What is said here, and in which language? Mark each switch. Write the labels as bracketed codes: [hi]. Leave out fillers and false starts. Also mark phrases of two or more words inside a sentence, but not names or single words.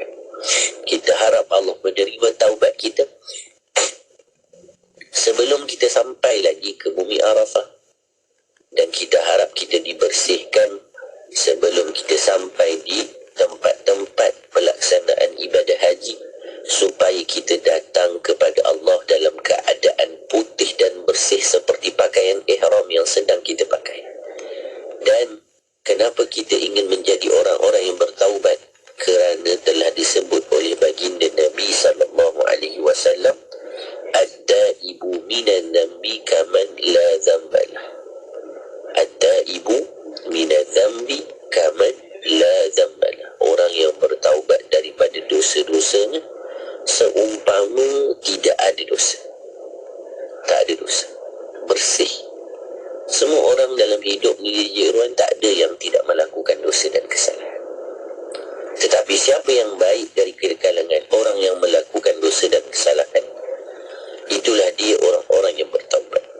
[ms] Kita harap Allah menerima taubat kita sebelum kita sampai lagi ke bumi Arafah, dan kita harap kita dibersihkan sebelum kita sampai di tempat-tempat pelaksanaan ibadah haji, supaya kita datang kepada Allah dalam keadaan putih dan bersih seperti pakaian ihram yang sedang kita pakai. Dan kenapa kita ingin menjadi orang-orang yang bertaubat? Kerana telah disebut oleh baginda Nabi SAW, [ar] "التائب من الذنب كمن لا ذنب له." التائب من الذنب كمن لا ذنب له. [ms] Orang yang bertaubat daripada dosa-dosanya seumpama tidak ada dosa. Tak ada dosa. Bersih. Semua orang dalam hidup ni Jeruan tak ada yang tidak melakukan dosa dan kesalahan. Tetapi siapa yang baik dari kalangan orang yang melakukan dosa dan kesalahan, itulah dia orang-orang yang bertaubat.